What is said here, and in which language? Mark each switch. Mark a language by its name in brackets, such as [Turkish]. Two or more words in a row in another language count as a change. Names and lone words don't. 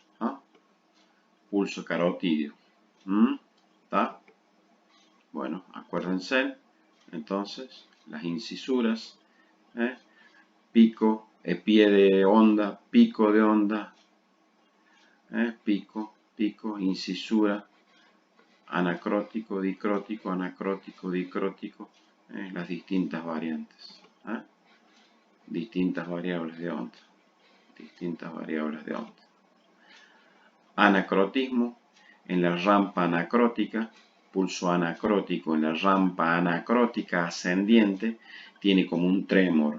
[Spanish] Pulso carotídeo. ¿Está? Bueno, acuérdense, entonces, las incisuras, pico, pie de onda, pico de onda, pico, incisura, anacrótico, dicrótico, las distintas variantes. Distintas variables de onda. Anacrotismo en la rampa anacrótica, pulso anacrótico en la rampa anacrótica ascendiente, tiene como un trémor.